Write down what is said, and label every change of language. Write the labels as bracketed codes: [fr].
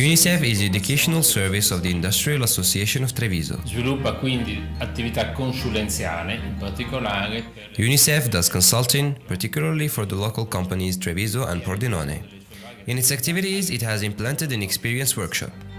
[en] UNICEF is the educational service of the Industrial Association of Treviso. [it] Sviluppa quindi attività consulenziale, in particolare per [en] UNICEF does consulting, particularly for the local companies Treviso and Pordenone. In its activities, it has implemented an experience workshop.